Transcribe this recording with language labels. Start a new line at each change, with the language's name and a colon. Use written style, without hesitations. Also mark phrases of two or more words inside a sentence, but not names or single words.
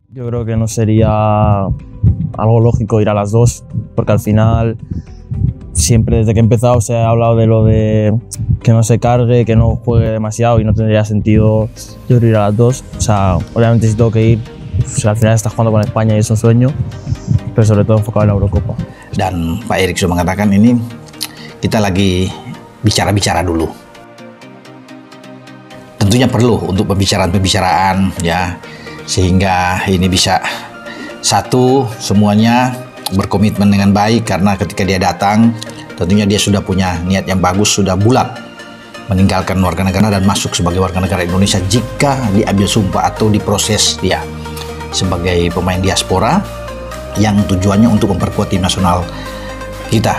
Spanish: Yo creo que no sería algo lógico ir a las dos, porque al final siempre desde que he empezado se ha hablado de lo de que no se cargue, que no juegue demasiado y no tendría sentido yo creo ir a las dos. O sea, obviamente si tengo que ir, pues al final estás jugando con España y es un sueño, pero sobre todo enfocado en la Eurocopa.
Indonesian: Dan Pak Erik sudah mengatakan ini kita lagi bicara-bicara dulu. Tentunya perlu untuk pembicaraan-pembicaraan ya, sehingga ini bisa satu semuanya berkomitmen dengan baik, karena ketika dia datang tentunya dia sudah punya niat yang bagus, sudah bulat meninggalkan warga negara dan masuk sebagai warga negara Indonesia jika diambil sumpah atau diproses dia sebagai pemain diaspora yang tujuannya untuk memperkuat tim nasional kita.